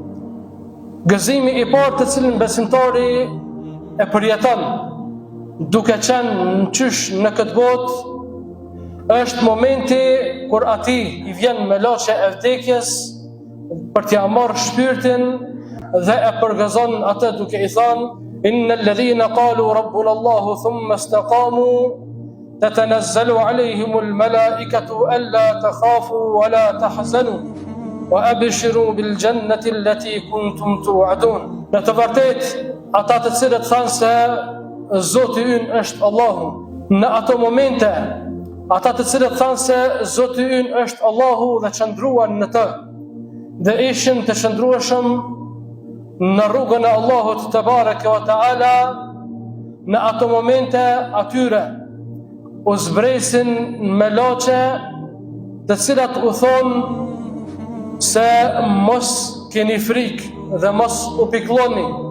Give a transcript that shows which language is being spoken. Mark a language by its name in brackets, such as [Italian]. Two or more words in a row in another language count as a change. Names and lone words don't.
[Albanian] Gëzimi i parë të cilin besimtari e përjeton duke qenë në qysh në këtë botë është momenti kur ati i vjen me laçe e vdekjes për t'ia marrë shpirtin dhe e përgëzon atë duke i thënë [Arabic] إن الذين قالوا ربنا الله ثم استقاموا تتنزل عليهم الملائكة ألا تخافوا ولا تحزنوا وأبشروا بالجنة التي كنتم توعدون. [Albanian] Në të vërtetë ata të cilët thanë se Zoti ynë është Allahu, në ato momente ata të cilët thanë se Zoti ynë është Allahu dhe qëndruan në të, dhe ishin të qëndrueshëm në rrugën e Allahut [Arabic] تبارك وتعالى, [Albanian] në ato momente atyre u zbresin me laçe të cilat u thonë se mos keni frikë dhe mos u pikëlloni,